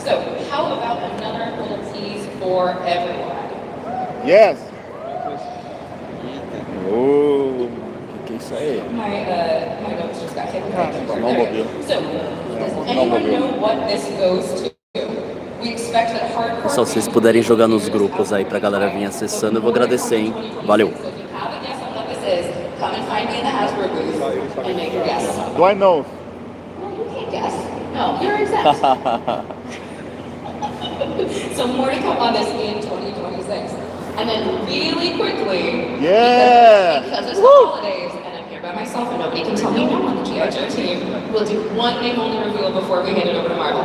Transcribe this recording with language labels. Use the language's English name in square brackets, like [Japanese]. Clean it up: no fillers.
[English] So, how about another little tease for everyone? Yes. [Portuguese] Oh, que isso aí? [English] My notes just got hit with the keyboard. [Portuguese] Não ouviu. [English] So, does anyone know what this goes to? We expect that hardcore. [Portuguese] Pessoal, se vocês puderem jogar nos grupos aí pra galera vir acessando, eu vou agradecer, hein? Valeu! [English] So if you have a guess on what this is, come and find me in the Hasbro booth and make your guess. Do I know? No, you can't guess. No, you're exempt. So more to come on this in 2026. And then really quickly, because it's the holidays, and I'm here by myself and nobody can tell me no on the GI Joe team, we'll do one name only reveal before we hand it over to Marvel.